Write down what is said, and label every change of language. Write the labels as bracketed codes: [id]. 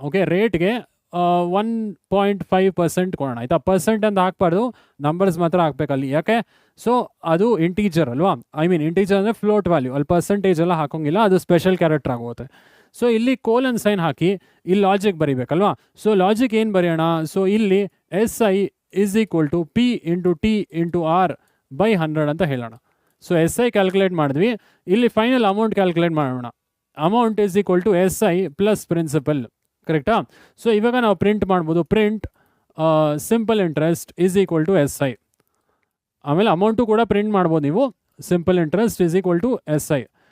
[kn] Okay, ರೇಟ್ಗೆ 1.5% ಕೊಡೋಣ, ಆಯಿತಾ. Percent ಅಂತ ಹಾಕ್ಬಾರ್ದು, ನಂಬರ್ಸ್ ಮಾತ್ರ ಹಾಕ್ಬೇಕಲ್ಲಿ, ಯಾಕೆ, ಸೊ ಅದು ಇಂಟೀಜರ್ ಅಲ್ವಾ, ಐ ಮೀನ್ ಇಂಟೀಜರ್ ಅಂದರೆ ಫ್ಲೋಟ್ ವ್ಯಾಲ್ಯೂ, ಅಲ್ಲಿ ಪರ್ಸೆಂಟೇಜ್ ಎಲ್ಲ ಹಾಕೋಂಗಿಲ್ಲ, ಅದು ಸ್ಪೆಷಲ್ ಕ್ಯಾರೆಕ್ಟರ್ ಆಗೋಗುತ್ತೆ. ಸೊ ಇಲ್ಲಿ ಕೋಲನ್ ಸೈನ್ ಹಾಕಿ ಇಲ್ಲಿ ಲಾಜಿಕ್ ಬರೀಬೇಕಲ್ವಾ. ಸೊ ಲಾಜಿಕ್ ಏನು ಬರೆಯೋಣ, ಸೊ ಇಲ್ಲಿ [en] SI is equal to P into T into R/100 [kn] ಅಂತ ಹೇಳೋಣ. ಸೊ SI ಕ್ಯಾಲ್ಕುಲೇಟ್ ಮಾಡಿದ್ವಿ, ಇಲ್ಲಿ ಫೈನಲ್ ಅಮೌಂಟ್ ಕ್ಯಾಲ್ಕುಲೇಟ್ ಮಾಡೋಣ. [en] Amount is equal to SI plus principal, ಕರೆಕ್ಟಾ. [kn] ಸೊ ಇವಾಗ ನಾವು ಪ್ರಿಂಟ್ ಮಾಡ್ಬೋದು, [en] Print simple interest is equal to SI. [kn] ಆಮೇಲೆ ಅಮೌಂಟು ಕೂಡ ಪ್ರಿಂಟ್ ಮಾಡ್ಬೋದು ನೀವು, [en] Simple interest is equal to SI.